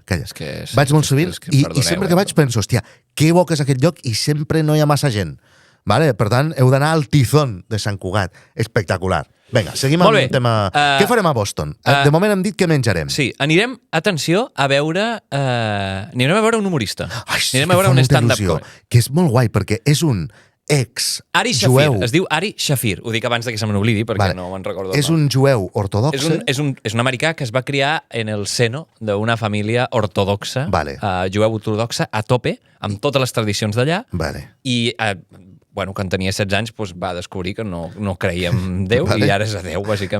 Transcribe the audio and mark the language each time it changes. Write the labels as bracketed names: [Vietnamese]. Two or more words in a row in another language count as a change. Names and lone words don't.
[Catalan] Vaig molt sovint i sempre que vaig penso, hòstia, que bo que és aquest lloc i sempre no hi ha massa gent. Vale? Per tant, heu d'anar al Tizón de Sant Cugat. Espectacular. Vinga, seguim amb el tema... Què farem a Boston? De moment hem dit que menjarem. Sí, anirem, atenció, a veure... Anirem a veure un humorista. Anirem a veure un [English] stand-up comedy. [Catalan] Que és molt guai, perquè és un Ari Shafir, es diu Ari Shafir. Ho dic abans que se me n'oblidi perquè no me'n recordo. És un jueu ortodoxe. És un americà que es va criar en el seno d'una família ortodoxa, jueu ortodoxa a tope, amb totes les tradicions d'allà, i quan tenia 16 anys va descobrir que no creia en Déu i ara és ateu, bàsicament.